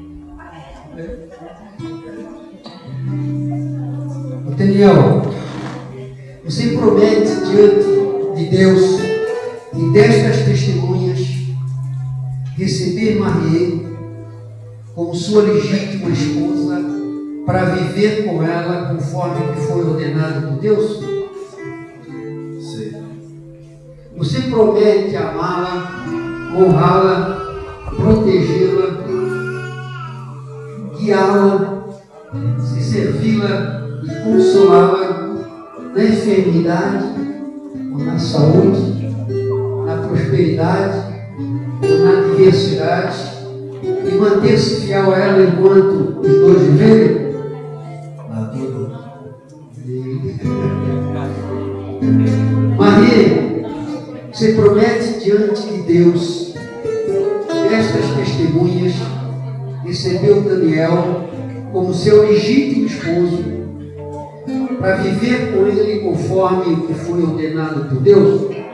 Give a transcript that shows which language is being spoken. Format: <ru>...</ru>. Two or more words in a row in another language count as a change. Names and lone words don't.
<pt>Daniel, você promete diante de Deus e destas testemunhas receber Marie como sua legítima esposa para viver com ela conforme que foi ordenado por Deus? Sim. Você promete amá-la, honrá-la, protegê-la, guiá-la, se servi-la e consolá-la na enfermidade ou na saúde, na prosperidade ou na adversidade, e manter-se fiel a ela enquanto os dois viverem? Maria, você promete diante de Deus estas testemunhas, recebeu Daniel como seu legítimo esposo para viver com ele conforme o que foi ordenado por Deus?</pt>